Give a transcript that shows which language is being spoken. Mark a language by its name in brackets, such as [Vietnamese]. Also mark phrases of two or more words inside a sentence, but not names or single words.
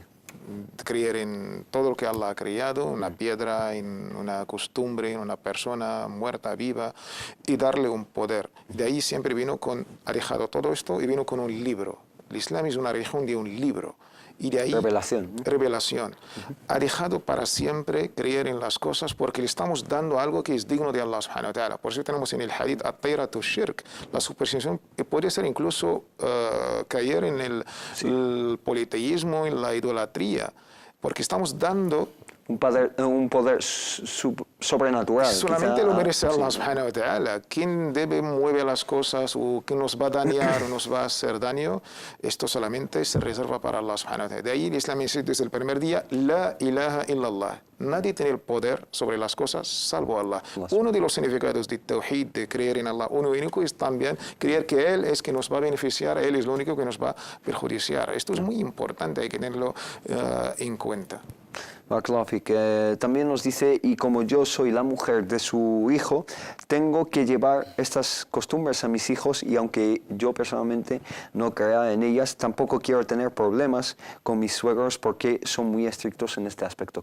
[Spanish] Creer en todo lo que Allah ha creado, una piedra, en una costumbre, en una persona muerta, viva, y darle un poder. De ahí siempre ha dejado todo esto y vino con un libro. El Islam es una religión de un libro. Y de ahí, revelación. Ha dejado para siempre creer en las cosas porque le estamos dando algo que es digno de Allah [Arabic] سبحانه وتعالى. [Spanish] Por eso tenemos en el hadith [Arabic] الطيرة شرك, [Spanish] la superstición que puede ser incluso caer en el politeísmo, en la idolatría, porque estamos dando un poder sobrenatural. Solamente lo merece Allah [Arabic] سبحانه وتعالى. [Spanish] ¿Quién mueve las cosas o quién nos va a dañar o nos va a hacer daño? Esto solamente se reserva para Allah [Arabic] سبحانه وتعالى. [Spanish] De ahí el Islam dice desde el primer día, [Arabic] لا إله إلا الله. [Spanish] Nadie tiene el poder sobre las cosas salvo Allah. Uno de los significados de Tawhid, de creer en Allah uno único, es también creer que Él es que nos va a beneficiar, Él es lo único que nos va a perjudiciar. Esto es muy importante, hay que tenerlo en cuenta. También nos dice, y como yo soy la mujer de su hijo, tengo que llevar estas costumbres a mis hijos y aunque yo personalmente no crea en ellas, tampoco quiero tener problemas con mis suegros porque son muy estrictos en este aspecto.